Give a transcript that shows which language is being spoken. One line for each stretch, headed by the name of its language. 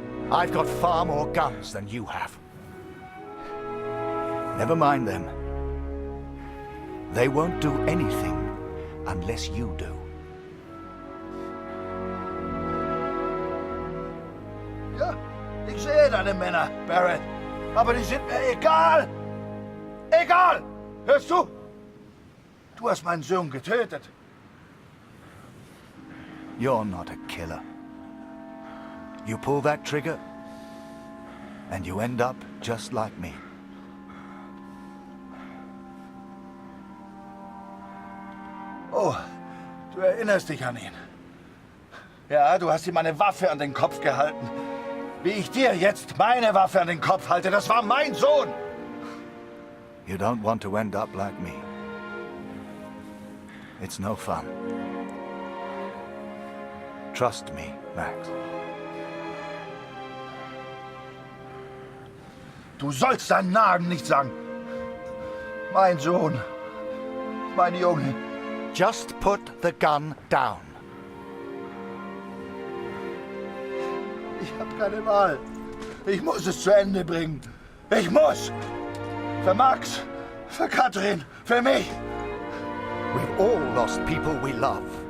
English: I've got far more guns than you have. Never mind them. They won't do anything unless you do.
German: Ja, ich sehe deine Männer, Barrett. Aber die sind mir egal. Egal! Hörst du? Du hast meinen Sohn getötet.
English: You're not a killer. You pull that trigger, and you end up just like me.
German: Oh, du erinnerst dich an ihn. Ja, du hast ihm eine Waffe an den Kopf gehalten. Wie ich dir jetzt meine Waffe an den Kopf halte, das war mein Sohn.
English: You don't want to end up like me. It's no fun. Trust me, Max.
German: Du sollst seinen Namen nicht sagen. Mein Sohn. Mein Junge.
English: Just put the gun down.
German: Ich habe keine Wahl. Ich muss es zu Ende bringen. Ich muss. Für Max, für Katrin, für mich.
English: We've all lost people we love.